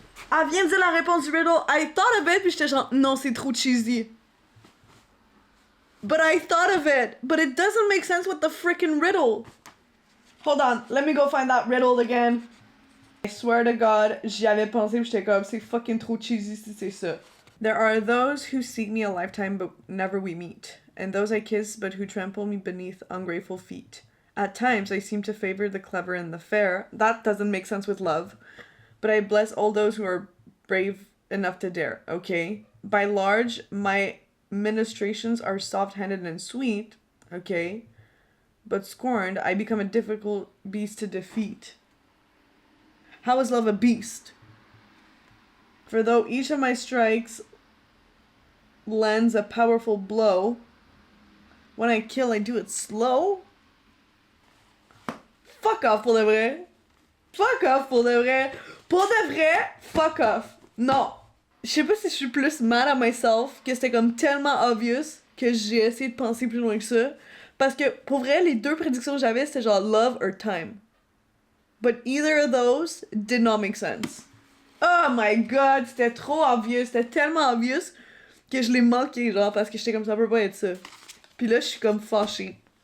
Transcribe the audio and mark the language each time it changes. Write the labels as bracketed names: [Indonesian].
[French] Elle vient de dire la réponse du riddle. [English] I thought of it, [French] puis j'étais genre, non, c'est trop cheesy. [English] But I thought of it. But it doesn't make sense with the freaking riddle. Hold on, let me go find that riddle again. I swear to God, [French] j'y avais pensé, puis j'étais comme, c'est fucking trop cheesy si c'est ça. [English] There are those who seek me a lifetime, but never we meet. And those I kiss, but who trample me beneath ungrateful feet. At times, I seem to favor the clever and the fair. That doesn't make sense with love. But I bless all those who are brave enough to dare, okay? By large, my ministrations are soft-handed and sweet, okay? But scorned, I become a difficult beast to defeat. How is love a beast? For though each of my strikes lands a powerful blow, when I kill, I do it slow? [French] Fuck off pour de vrai. Fuck off pour de vrai. Pour de vrai, fuck off. Non. Je sais pas si je suis plus [English] mad at myself, [French] que c'était comme tellement obvious que j'ai essayé de penser plus loin que ça. Parce que pour vrai, les deux prédictions que j'avais, c'était genre [English] love or time. But either of those did not make sense. Oh my god, [French] c'était trop [English] obvious. [French] C'était tellement obvious que je l'ai manqué, genre, parce que j'étais comme ça peut pas être ça. Puis là, je suis comme fâchée.